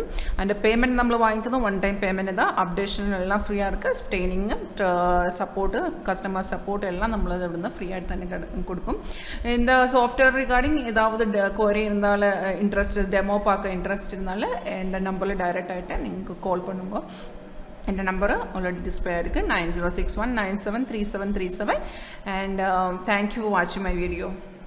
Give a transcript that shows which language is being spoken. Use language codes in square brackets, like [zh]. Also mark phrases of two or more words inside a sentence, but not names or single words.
[en] and payment [ta] நம்ம வாங்கிக்கிறதும் [en] one time payment [ta] தான். அப்டேஷன் எல்லாம் ஃப்ரீயாக இருக்குது. ஸ்டெய்னிங்கு, சப்போர்ட்டு, [en] customer support [ta] எல்லாம் நம்மளது இருந்தால் ஃப்ரீயாக തന്നെ கொடுக்கும். இந்த [en] software regarding [ta] ஏதாவது குவரி இருந்தாலும் இன்ட்ரெஸ்ட், டெமோ பார்க்க இன்ட்ரெஸ்ட் இருந்தாலும் இந்த நம்பரில் டைரெக்ட் ஆகிட்டு நீங்கள் கால் பண்ணுங்க. [ml] എൻ്റെ നമ്പർ [en] already display [ml] ആയിരിക്കും 9061973737. [en] and thank you for watching my video.